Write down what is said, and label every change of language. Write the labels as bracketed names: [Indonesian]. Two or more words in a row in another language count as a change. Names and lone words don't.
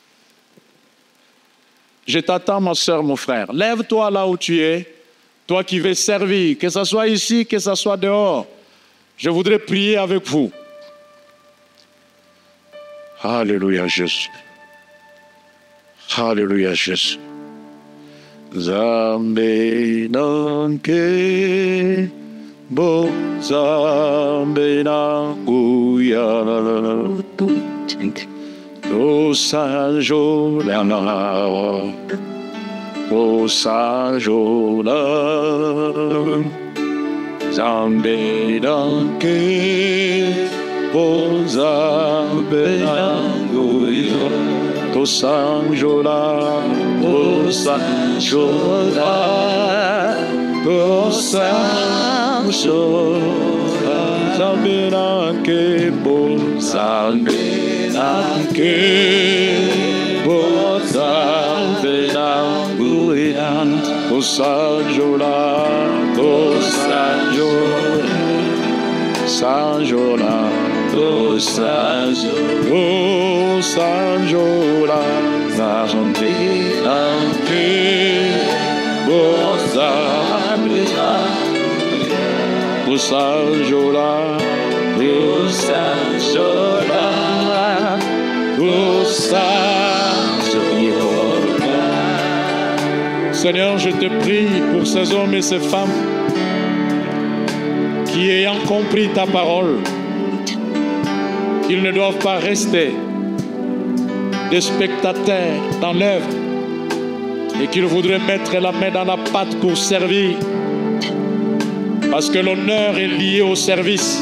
[French] Je t'attends, ma soeur, mon frère. Lève-toi là où tu es. Toi qui veux servir, que ce soit ici, que ce soit dehors. Je voudrais prier avec vous. Alléluia, Jésus. Alléluia, Jésus. [Ewondo] Zambe nanke bo zambe nanguya o sanjo lana o sanjo la zambe nanke bo zambe nanguya o sanjo la o sanjo la o sanjo la zambe nanke bo zambe nanke bo zambe nanguya o sanjo la o sanjo sanjo la o sanjo la zambe nanke bo zambe o sanjo la o sanjo la o sanjo la. [French] Seigneur, je te prie pour ces hommes et ces femmes qui, ayant compris ta parole, qu'ils ne doivent pas rester des spectateurs dans l'œuvre et qu'ils voudraient mettre la main dans la pâte pour servir, parce que l'honneur est lié au service.